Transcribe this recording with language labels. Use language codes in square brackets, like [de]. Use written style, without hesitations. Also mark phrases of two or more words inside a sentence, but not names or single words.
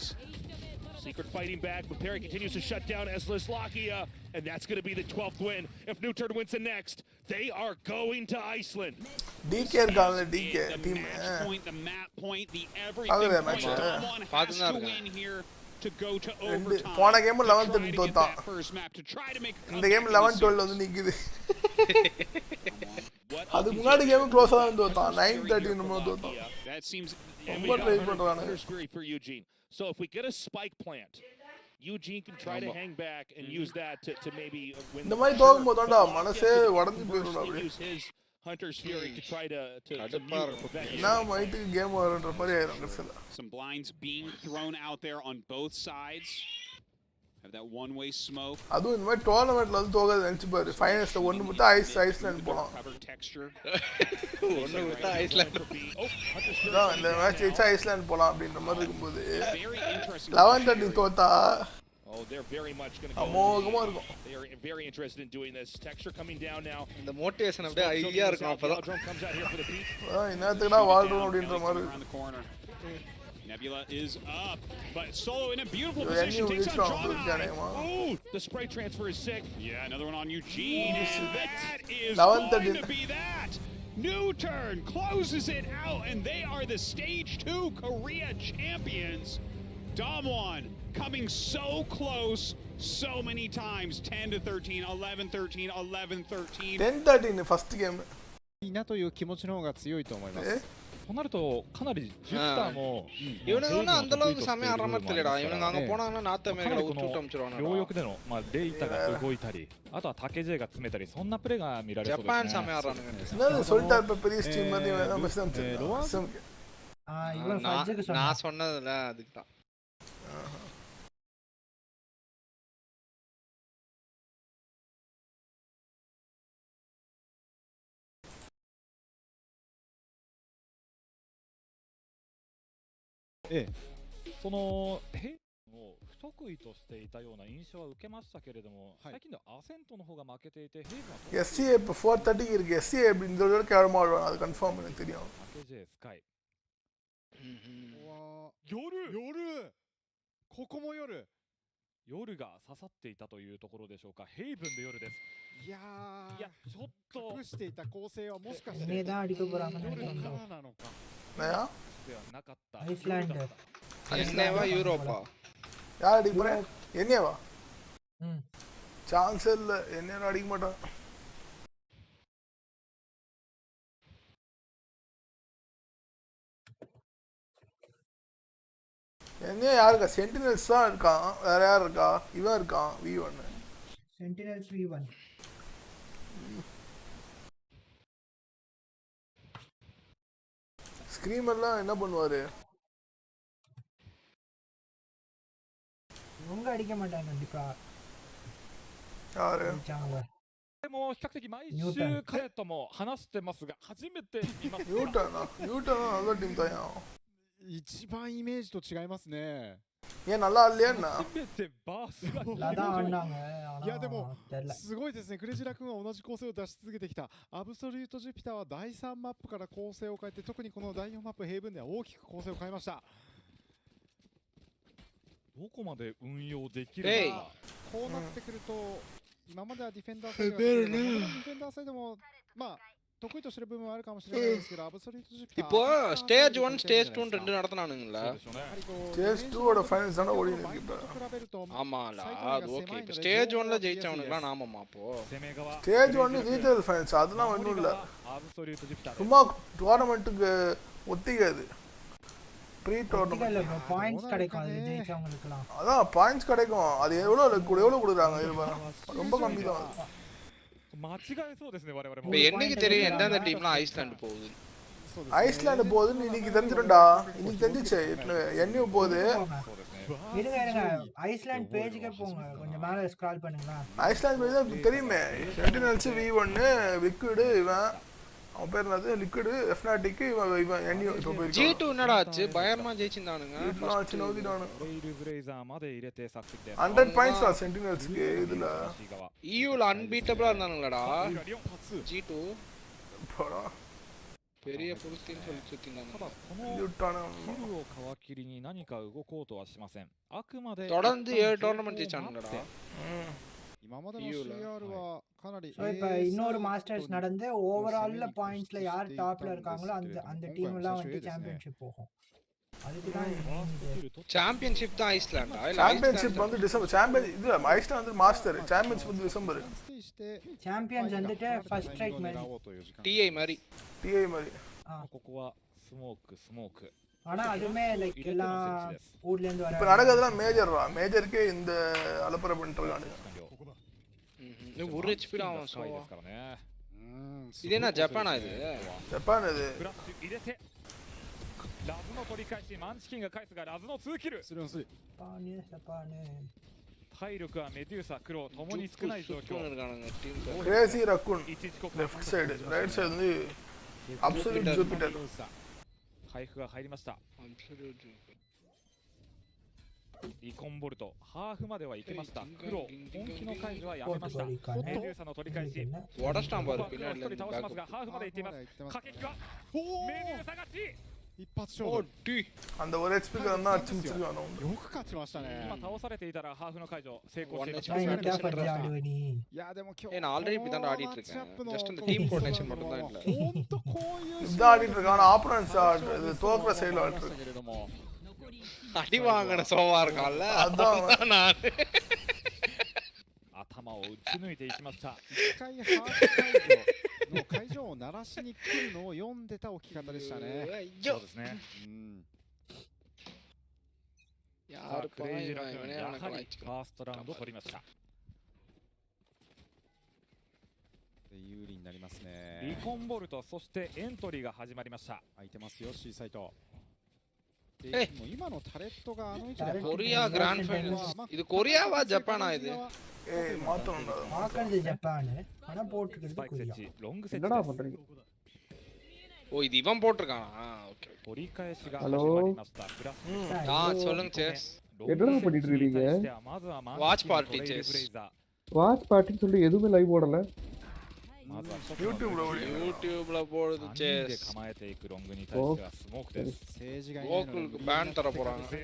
[en] Secret fighting back, but Perry continues to shut down Eslis Lakia, and that's going to be the 12th win. If Nuturn wins the next, They are going to Iceland. [ta] DK இருக்காங்க DK டீம் [en] Point, the map point, the everything point. Damwon has to win here to go to overtime. [ta] போன கேம் 11-13 [en] to [ta] தோத்தான். [en] that first map to try to make a [ta] இந்த கேம் 11-12 வந்து நிக்குது. அது முன்னாடி கேம் க்ளோஸா தான் தோத்தான். 9-13 நம்ம தோத்தான். [en] That seems [ta] ரொம்ப ட்ரை பண்றாங்க. [en] For Eugene. So if we get a spike plant, Eugene can try to hang back and use that to maybe win. [ta] இந்த மாதிரி தோக்கும்போதுடா மனசே உடைஞ்சு போயிடும்டா அப்படியே. [en] Use his Hunter's Fury to try to mute or prevent. [ta] நான் மைட்டு கேம் வரன்ற மாதிரி ஆயிரும் கடைசில. [en] Some blinds being thrown out there on both sides. Have that one-way smoke. [ta] அது இந்த மாதிரி டோர்னமென்ட்ல வந்து தோக்காத நினைச்சு பாரு. ஃபைனல்ஸ்ல ஒன்னு மட்டும் ஐஸ்லாண்ட் போலாம். ஒன்னு விட்டா ஐஸ்லாண்ட். நான் இந்த மேட்ச் ஜெயிச்சா ஐஸ்லாண்ட் போலாம் அப்படின்ற மாதிரி இருக்கும்போது 11-13 தோத்தா [en] Oh, they're very much going to go. [ta] அமோகமா இருக்கும். [en] They are very interested in doing this. Texture coming down now. [ta] இந்த மோட்டிவேஷன் அப்படியே ஐயா இருக்கும் அப்பதான். [en] Drum comes out here for the peak. [ta] என்னத்துக்குடா வாழ்றோம் அப்படின்ற மாதிரி. [en] Nebula is up, but Solo in a beautiful position takes on Chennai. Oh, the spray transfer is sick. Yeah, another one on Eugene, and that is going to be that. Nuturn closes it out, and they are the Stage 2 Korea champions. Damwon coming so close so many times. 10-13, 11-13, 11-13. 10-13 first game. [ja] いいなという気持ちの方が強いと思います。となるとかなりジュピターも [ta] இவனுங்க அந்த அளவுக்கு செமையா ஆடுற மாதிரி தெரியடா. இவனுங்க அங்க போனாங்கன்னா நார்த் அமெரிக்கால விட்டு அமிச்சிடுவாங்க. [ja] 両翼でのレイタが動いたり、あとは竹 J が詰めたり、そんなプレーが見られそうですね。 [ta] ジャパン செமையா ஆடுறானுங்க. என்னது சொல்லிட்டாரு பெரிய ஸ்டீம் மாதிரி நம்ம செஞ்சு. இவன் ஃபஜ்ஜுக்கு சொன்னா. நான் சொன்னதுல அதுக்கு தான். [ja] その兵を不得意としていたような印象は受けましたけれども、最近ではアセントの方が負けていて、ヘイブは [ta] SCA இப்போ 430 இருக்கு. SCA எப்படி இந்த தடவை கேரமா ஆடுவாங்க அது கன்ஃபார்ம் எனக்கு தெரியும். [ja] 竹 J スカイ夜ここも夜が刺さっていたというところでしょうか。ヘイブンで夜です。いやちょっと隠していた構成はもしかして夜からなのか。 [ta] நயா [ja] ではなかった。 [ta] ஐஸ்லாண்ட். என்னவா யூரோப்பா? யார் அடிக்க போறா? என்னவா? சான்ஸ் இல்ல. என்ன அடிக்க மாட்டான். என்ன யாருக்கா சென்டினல்ஸ் தான் இருக்கான். வேற யார் இருக்கா? இவன் இருக்கான் V1. சென்டினல்ஸ் V1. ஸ்கிரீமர்லாம் என்ன பண்ணுவாரு? இவங்க அடிக்க மாட்டாங்க கண்டிப்பா. யாரு? [ja] でも比較的毎週彼とも話してますが初めて見ます。 [ta] ユータな நல்ல டீம் தான் யா. [ja] 一番イメージと違いますね。 [ta] ஏன் நல்லா இல்லையான்னா? [ja] 初めてバースがいやでもすごいですね。クレジラ君は同じ構成を出し続けてきた。アブソリュートジュピターは第3マップから構成を変えて、特にこの第4マップヘイブンでは大きく構成を変えました。どこまで運用できるのか。こうなってくると今まではディフェンダーサイドディフェンダーサイドもまあ得意としてる部分はあるかもしれないですけど、アブソリュートジュピター [ta] இப்போ [en] Stage 1 Stage 2 [ta] ரெண்டு நடத்துனானுங்களா? ஸ்டேஜ் 2 ஓட ஃபைனல்ஸ் தான ஓடி இருக்கு இப்போ. ஆமாடா அது ஓகே. இப்போ ஸ்டேஜ் 1ல ஜெயிச்சவனுங்களா நாமமா அப்போ? [en] Stage 1 Regional Finals [ta] அதெல்லாம் ஒண்ணும் இல்ல. சும்மா டோர்னமென்ட்க்கு ஒத்திக்காது. [en] pre tournament [ta] பாயிண்ட்ஸ் கிடைக்கும் அது ஜெயிச்சவங்களுக்குலாம். அதான் பாயிண்ட்ஸ் கிடைக்கும். அது எவ்வளவு கொடுக்குறாங்க இது ரொம்ப கம்மி தான். [ja] 間違えそうですね我々も。 [ta] இப்போ என்னைக்கு தெரியும் எந்தெந்த டீம்லாம் ஐஸ்லாண்ட் போகுது? ஐஸ்லாண்ட் போகுதுன்னு இன்னைக்கு தெரிஞ்சிரும்டா. இன்னைக்கு தெரிஞ்சிச்சு. என்யூ போகுது. இருங்க ஐஸ்லாண்ட் பேஜுக்கே போங்க. கொஞ்சம் மேல ஸ்க்ரால் பண்ணுங்களா. ஐஸ்லாண்ட் பேஜ் தெரியுமே. சென்டினல்ஸ் V1 விக்விட் இவன் அவன் பேர் என்னது லிக்விட் Fnatic இவன் என்யூ இப்போ போய் G2 என்னடா ஆச்சு? பயமா ஜெயிச்சிருந்தானுங்க. ஆச்சு நோதிடானு. [ja] レイルブレイザーまで入れて作戦で [ta] 100 பாயிண்ட்ஸ் ஆ சென்டினல்ஸ்க்கு இதுல. EUல அன்பீட்டபிளா இருந்தானுங்களாடா. G2 போடா. பெரிய புருஷன் சொல்லி சுத்தினாங்க. [ja] ただこのキルを皮切りに何か動こうとはしません。あくまで [ta] தொடர்ந்து 7 டோர்னமென்ட் ஜெயிச்சானுங்கடா. [ja] 今までの CR はかなり [ta] ஸோ இப்போ இன்னொரு மாஸ்டர்ஸ் நடந்து [en] overall points [ta] யார் டாப்ல இருக்காங்களோ அந்த டீம் எல்லாம் வந்து சாம்பியன்ஷிப் போகும். அதுக்கு தான் சாம்பியன்ஷிப் தான் ஐஸ்லாண்டா இல்ல சாம்பியன்ஷிப் வந்து டிசம்பர் சாம்பியன் இது ஐஸ்லாண்ட் வந்து மாஸ்டர் சாம்பியன்ஷிப் வந்து டிசம்பர் சாம்பியன்ஸ் வந்துட்டு ஃபர்ஸ்ட் ஸ்ட்ரைக் மாதிரி டிஐ மாதிரி [ja] ここはスモーク [ta] ஆனா அதுமே லைக் எல்லா ஊர்ல இருந்து வர இப்ப நடக்கிறதுலாம் மேஜருக்கு இந்த அலப்பற பண்ணிட்டாங்க. ஒரு HP தான் அவன் சோவா. இது என்ன ஜப்பானா இது? ஜப்பான் இது. [ja] ラズの取り返しマンチキンが返すがラズの2キル。体力はメデューサクロともに少ない状況。クレイジーラクーンレフトサイドライトサイドにアブソリュートジュピター回復が入りました。リコンボルトハーフまでは行けました。黒本気の解除はやめました。メデューサの取り返し。ワダスタンバルピナリ一人倒しますがハーフまで行っています。駆け引きはメデューサ勝ち。一発勝負。 [ta] அந்த ஒரு HP காரனா அடிச்சு முடிச்சிருக்கானோ. [ja] よく勝ちましたね。今倒されていたらハーフの解除成功していました。いやでも今日 [ta] நான் ஆல்ரெடி இப்படி தான் ஆடிட்டு இருக்கேன். ஜஸ்ட் அந்த [en] team coordination [ta] மட்டும் தான் இல்ல. [ja] 本当こういう [ta] இந்த ஆடிட்டு இருக்கான ஆப்போனன்ட்ஸ் இது தோக்குற சைடுல ஆடிட்டு இருக்கு. அடி வாங்குன சோவா இருக்கான்ல அதான் நான் [ja] 頭を打ち抜いていきました。一回ハーフの会場を鳴らしに来るのを読んでた置き方でしたね。そうですね。クレイジーラクーンやはりファーストラウンドを取りました。有利になりますね。リコンボルトそしてエントリーが始まりました。空いてますよ C サイト。もう今のタレットがあの位置で [en] Korea Grand Final [ta] இது கொரியாவா ஜப்பானா இது மாத்தணும்டா பாக்குறது ஜப்பான் ஆனா போட்டுக்கிறது கொரியா என்னடா பண்றீங்க ஓ இது இவன் போட்டுருக்கானா ஓகே [ja] 取り返しが始まりました。 [ta] சொல்லுங்க சேஸ் என்னடா பண்ணிட்டு இருக்கீங்க [en] watch party [ta] சேஸ் [en] watch party [ta] சொல்லி எதுவுமே லைவ் போடல யூடியூப்ல போடுது சேஸ் [ja] 構えていくロングに対してはスモークです。 [ta] கோகுலுக்கு பேன் தர போறாங்க.